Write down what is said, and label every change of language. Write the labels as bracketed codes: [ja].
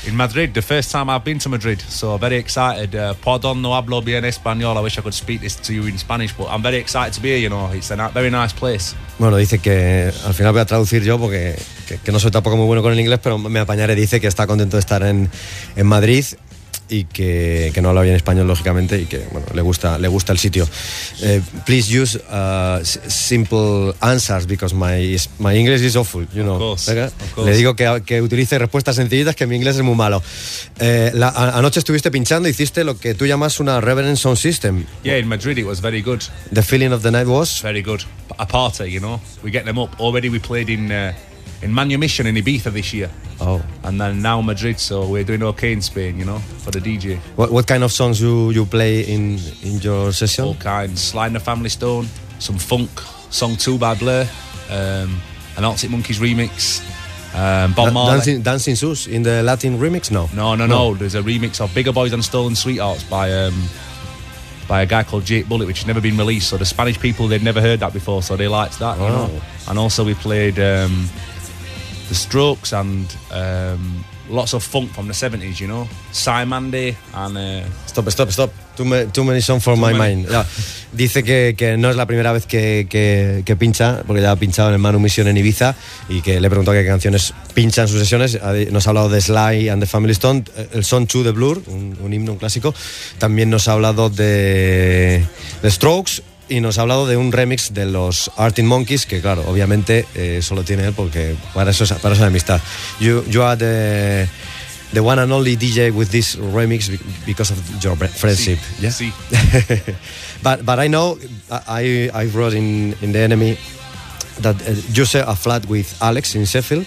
[en] In Madrid, the first time I've been to Madrid, so very excited. [es] Pardon, no hablo bien español. [en] I wish I could speak this to you in Spanish, but I'm very excited to be here, you know. It's a very nice place. [es] Bueno, dice que al final voy a traducir yo porque que no soy tampoco muy bueno con el inglés, pero me apañaré. Dice que está contento de estar en Madrid y que no habla bien español, lógicamente, y que, bueno, le gusta el sitio. [en] Please use simple answers, because my English is awful, you know. Of course, of course. [es] Le digo que utilice respuestas sencillitas, que mi inglés es muy malo. Anoche estuviste pinchando, hiciste lo que tú llamas una reverend sound system. [en] Yeah, in Madrid it was very good. The feeling of the night was very good. A party, you know, we get them up. Already we played in Manumission in Ibiza this year. Oh. And then now Madrid, so we're doing okay in Spain, you know, for the DJ. What kind of songs you play in your session? All kinds. Sly and the Family Stone, some funk, Song 2 by Blur, an Arctic Monkeys remix, Bob Marley. Dancing Zeus in the Latin remix? No. No. There's a remix of Bigger Boys and Stolen Sweethearts by a guy called Jake Bullitt, which has never been released. So the Spanish people, they'd never heard that before, so they liked that. Oh. You know? And also we played The Strokes and lots of funk from the 70s, you know. Si Mandy and Stop. Too many songs for my mind. Yeah. [es] Dice que no es la primera vez que pincha, porque ya ha pinchado en el Manumission en Ibiza, y que le preguntó qué canciones pincha en sus sesiones. Nos ha hablado de Sly and the Family Stone, el Song 2 de Blur, un himno, un clásico. También nos ha hablado de Strokes. Y nos ha hablado de un remix de los Arctic Monkeys, que, claro, obviamente solo tiene él, porque para eso es amistad. [en] You are the one and only DJ with this remix because of your friendship. [es] Sí, [en] yeah? [es] Sí. [en] but I know, I wrote in The Enemy that you share a flat with Alex in Sheffield.